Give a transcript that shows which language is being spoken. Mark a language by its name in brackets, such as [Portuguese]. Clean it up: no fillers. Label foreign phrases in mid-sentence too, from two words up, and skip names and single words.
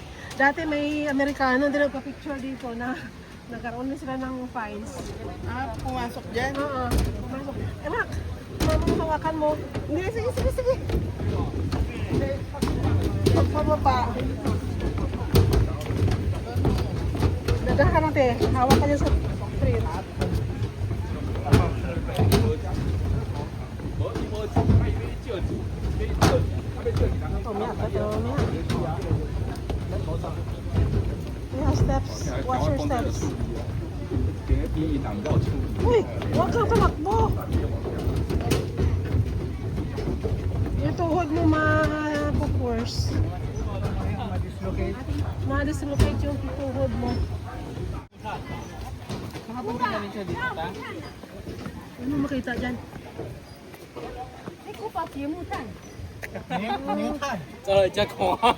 [Filipino] Dati may Amerikano din nagpa-picture dito na nagkaroon na sila ng fines. Ah, pumasok dyan? Oo, pumasok. Anak, mamang hawakan mo. Hindi, sige. Pagpababa. Dadah ka natin. Hawak ka niya sa train. [English] Yeah, steps. Watch your steps. [Filipino] Uy, huwag kang tumakbo. Yung tuhod mo ma-pupurs. Ma-dislocate yung tuhod mo. Nakapunta namin siya dito, ta? Ano makita dyan? [Cantonese] 真係狂啊！